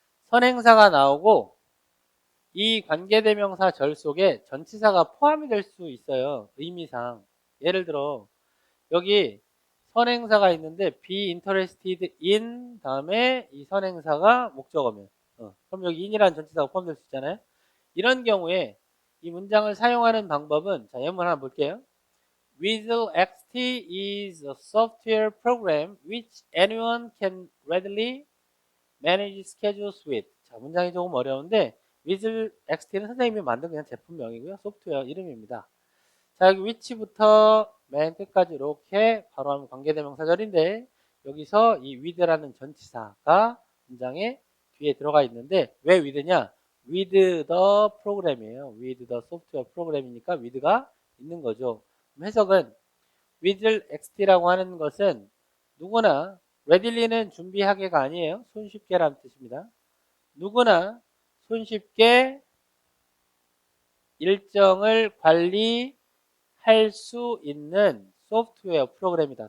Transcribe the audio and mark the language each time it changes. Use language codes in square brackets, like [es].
[ko] 선행사가 나오고 이 관계대명사절 속에 전치사가 포함이 될 수 있어요. 의미상. 예를 들어 여기 선행사가 있는데 be interested in 다음에 이 선행사가 목적어면 그럼 여기 in이라는 전치사가 포함될 수 있잖아요. 이런 경우에 이 문장을 사용하는 방법은 자 예문 하나 볼게요. [en] Visual XT is a software program which anyone can readily manage schedules with. [ko] 자, 문장이 조금 어려운데 Visual XT는 선생님이 만든 그냥 제품명이고요. 소프트웨어 이름입니다. 자, 여기 위치부터 맨 끝까지 이렇게 바로 하면 관계대명사절인데 여기서 이 with라는 전치사가 문장에 뒤에 들어가 있는데 왜 with냐? [en] with the program이에요. with the software program이니까 with가 [ko] 있는 거죠. 해석은 Visual XT라고 하는 것은 누구나 readilly는 준비하게가 아니에요. 손쉽게라는 뜻입니다. 누구나 손쉽게 일정을 관리할 수 있는 소프트웨어 프로그램이다.